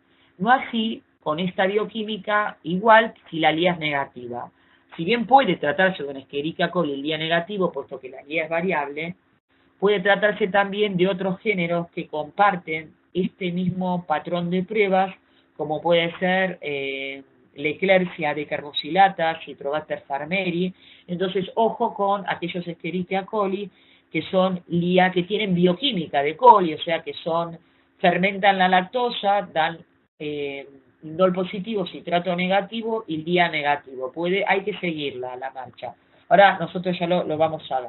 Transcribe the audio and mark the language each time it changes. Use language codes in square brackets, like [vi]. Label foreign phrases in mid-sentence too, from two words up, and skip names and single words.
[es] No así con esta bioquímica, igual si la LIA es negativa. Si bien puede tratarse de un Escherichia coli LIA negativo, puesto que la LIA es variable, puede tratarse también de otros géneros que comparten este mismo patrón de pruebas, como puede ser Leclercia de carboxilata, Citrobacter farmeri. Entonces, ojo con aquellos Escherichia coli que son LIA, que tienen bioquímica de coli, o sea que fermentan la lactosa, dan indol positivo, citrato negativo y LIA negativo. Hay que seguirla la marcha. Ahora nosotros ya lo vamos a ver.